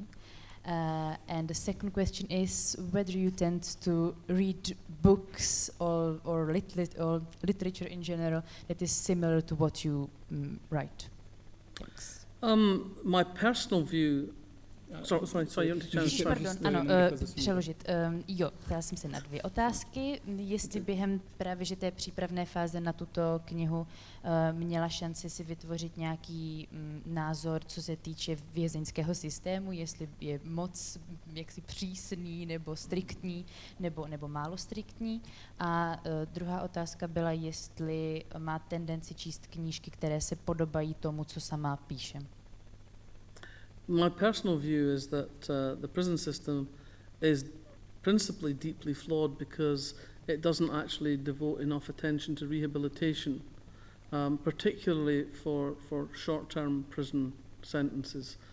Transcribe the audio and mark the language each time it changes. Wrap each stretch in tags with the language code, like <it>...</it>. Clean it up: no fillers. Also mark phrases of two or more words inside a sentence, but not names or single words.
<en>And the second question is whether you tend to read books or literature in general that is similar to what you write. Thanks. My personal view Sorry, you want to change?</en> <cs>Pardon, ano, přeložit. Jo, ptala jsem se na 2 otázky. Jestli během právě že té přípravné fáze na tuto knihu měla šanci si vytvořit nějaký názor, co se týče vězeňského systému, jestli je moc jaksi přísný nebo striktní, nebo málo striktní. A druhá otázka byla, jestli má tendenci číst knížky, které se podobají tomu, co sama píše.</cs> <en>My personal view is that the prison system is principally deeply flawed because it doesn't actually devote enough attention to rehabilitation, particularly for short-term prison sentences.</en>